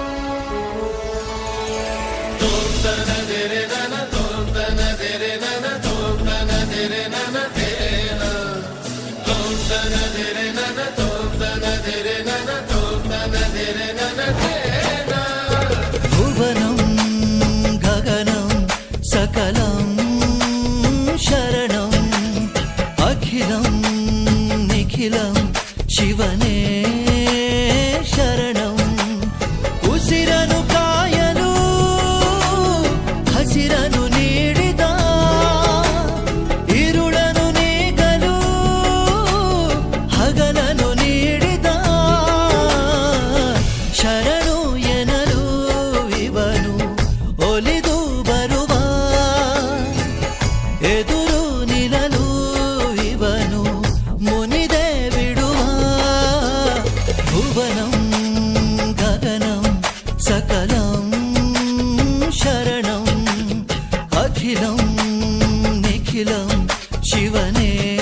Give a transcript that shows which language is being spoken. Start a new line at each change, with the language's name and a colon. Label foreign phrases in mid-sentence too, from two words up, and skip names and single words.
Sanskrit: ತೋರ್ತನ ದೆರೆ ನನ ತೋರ್ತನ ದೆರೆ ನನ ತೋ భువనం గగనం సకలం శరణం అఖిలం నిఖిలం శివనే శరణం
Kannada: ಉಸಿರನು ಕಾಯಲು ಹಸಿರನು ನೀಡಿದ ಇರುಳನು ನೀಗಲು ಹಗಲನು ನೀಡಿದ ಶರಣು ಎನಲು ಇವನು ಒಲಿದು ಬರುವ ಎದುರು ನಿಲ್ಲಲು ಇವನು ಮುನಿದೆ ಬಿಡುವ
Sanskrit: ಭುವನಂ ಗಗನಂ ಸಕಲಂ ಶರಣಂ ಅಖಿಲಂ ನಿಖಿಲಂ ಶಿವನೇ